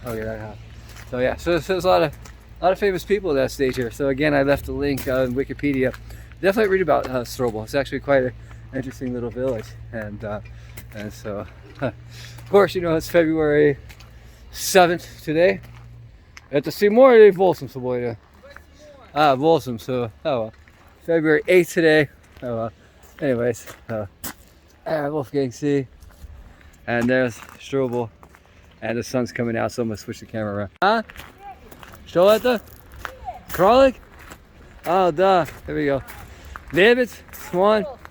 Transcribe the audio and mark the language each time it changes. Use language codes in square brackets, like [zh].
[en] Oh yeah, so yeah, so there's a lot of famous people that stayed here. So again, I left a link on Wikipedia. Definitely read about Strobl. It's actually quite an interesting little village, and so of course, you know, it's February 7th today. [ru] Это сегодня или 8 сегодня? [en] 8, so oh well. February 8th today. Oh well. Anyways, Wolfgangsee, and there's Strobl. And the sun's coming out, so I'm gonna switch the camera around. [ru] Что это? Кролик? [en] Oh, duh. There we go. Лебедь? Swan?